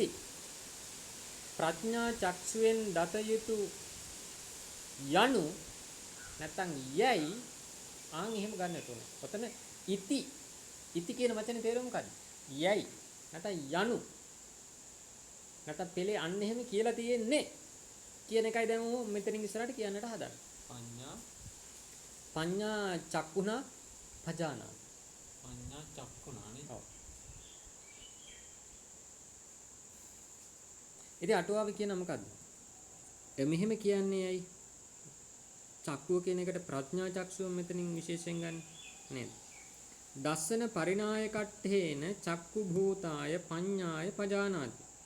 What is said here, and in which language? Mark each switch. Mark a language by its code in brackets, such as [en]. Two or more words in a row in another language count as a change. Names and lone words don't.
[si] ප්‍රඥා චක්ෂුවෙන් දත යුතු යනු නැත්තම් යයි ආන් එහෙම ගන්නට ඕන. ඔතන ඉති කියන වචනේ තේරුම මොකක්ද? යයි නැත්නම් යනු නැත්නම් පෙළේ අන්න එහෙම කියලා තියෙන්නේ කියන එකයි දැන් මෙතනින් ඉස්සරහට කියන්නට හදන්නේ. [pi] පඤ්ඤා චක්කුණා පජානා. පඤ්ඤා චක්කුණා නේ. [si] ඔව්. ඉතින් අටුවාව කියන මොකද්ද? මෙහෙම කියන්නේ ඇයි? චක්කුව කියන එකට ප්‍රඥා චක්ෂුව මෙතනින් විශේෂයෙන් ගන්න නේද? [pi] දස්සන පරිණායකට්ඨේන චක්කු භූතාය පඤ්ඤාය පජානාති.